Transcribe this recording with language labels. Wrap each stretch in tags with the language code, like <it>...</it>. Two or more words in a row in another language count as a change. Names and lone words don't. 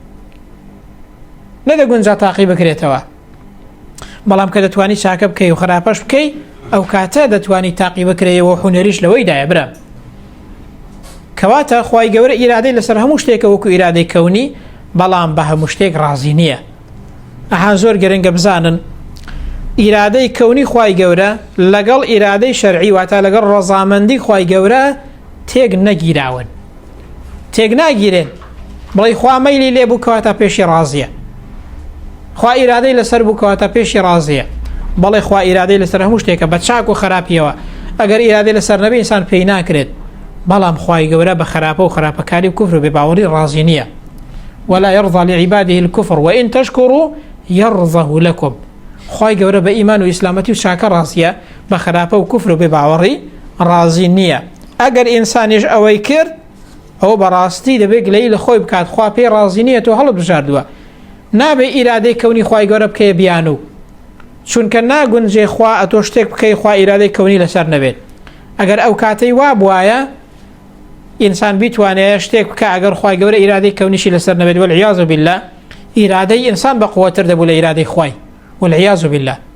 <ckb>نەدەگونجا تاقی بکرێتەوە بەڵام کە دەتوانی چاکە بکەی و خراپەش بکەی ئەو کاتە دەتوانی تاقی بکرێەوە حونەریش لەوەیدایە برا کەواتە خوای گەورە ئیرادەی لەسەر هەموو شتێکە وەکو ئیرادەی کەونی بەڵام بە هەموو شتێک ڕازی نییە ئەها زۆر گەرەنگە بزانن ئیرادەی کەونی خوای گەورە لەگەڵ ئیرادەی شەرعی واتە لەگەڵ ڕەزامەندی خوای گەورە تێک نەگیراون تێک ناگیرێن بڵێ خوا مەیلی لێ بوو کەواتە پێشی ڕازیە خوا ئیرادەی لەسەر بوو کەواتە پێشی ڕازیە بەڵێ خوا ئیرادەی لەسەر هەموو شتێکە بە چاک و خراپیەوە ئەگەر ئیرادەی لەسەر نەبێ ئینسان پێی ناکرێت بەڵام خوای گەورە بە خراپە و خراپەکاری و کوفر و بێباوەڕی ڕازی نییە</ckb> <ar>ولا يرضى لعباده الكفر وإن تشكروا يرضه لكم</ar> <ckb>خوای گەورە بە ئیمان و ئیسلامەتی و چاکە ڕاستیە بە خراپە و کوفر و بێباوەڕی ڕازی نییە ئەگەر ئینسانیش ئەوەی کرد ئەو بەڕاستی دەبێت گلەی لە خۆی بکات خوا پێی ڕازی نییە تۆ هەڵبژاردووە نابێ ئیرادەی کەونی خوای گەورە بکەیە بیان و چونکە ناگونجێ خوا ئەتۆ شتێک بکەی خوا ئیرادەی کەونی لەسەر نەبێت ئەگەر ئەو کاتەی وا بوایە ئینسان بیتوانێت شتێک بکە ئەگەر خوای گەورە ئیرادەی کەونیشی لەسەر نەبێت</ckb> <ar>والعیاذ بالله</ar> <ckb>ئیرادەی ئینسان بە قووەتر دەبوو لە ئیرادەی خوای</ckb> <ar>والعیاذ بالله</ar>